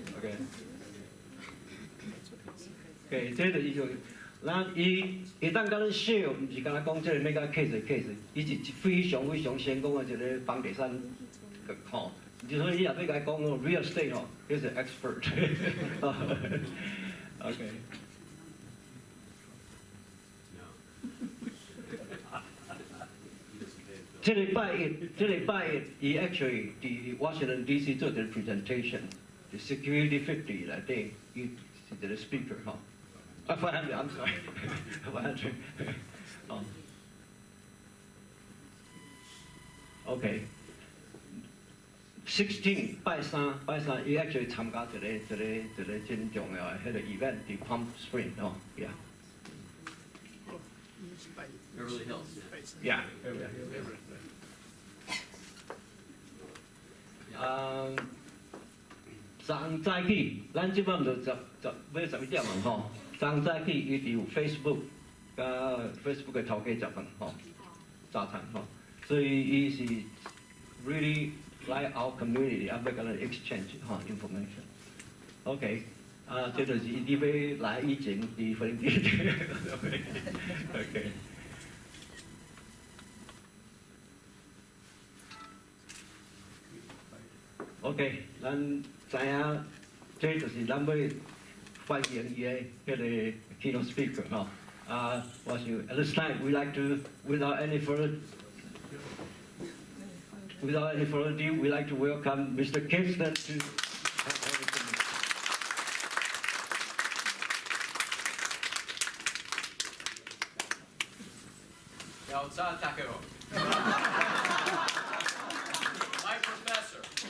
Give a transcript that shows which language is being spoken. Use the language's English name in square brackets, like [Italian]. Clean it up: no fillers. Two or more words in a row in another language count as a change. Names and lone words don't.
[Min Nan Chinese] ，OK。OK， 這個伊就，咱伊當甲咱 share， 毋是干那講這個咩個 case， 伊是非常成功嘅一個房地產，吼，就所以伊也要甲講 [English] real estate [Min Nan Chinese] 吼，佢是 expert。OK。這禮拜一，伊 actually 喺 Washington DC 做個 presentation，the Security 50 內底，伊是一個 speaker 吼。500 ， [English] I'm sorry， [Min Nan Chinese] 500。哦。OK。16拜三，伊 actually 參加一個真重要嘅迄個 event 喺 Palm Springs 哦 ，yeah。Beverly Hills。Yeah。昨早起，咱即擺就要11點啊吼。昨早起伊就有 Facebook， 甲 Facebook 嘅頭家食飯吼，早餐吼，所以伊是 [English] really like our community， [Min Nan Chinese] 要甲咱 exchange 吼 information。OK， 這就是伊要來以前伫分店。OK。OK， 咱知影，這就是咱要歡迎伊個迄個 [English] keynote speaker [Min Nan Chinese] 吼。 [English] At this time, we like to, without any further ado, we'd like to welcome Mr. Kingstone to. My professor.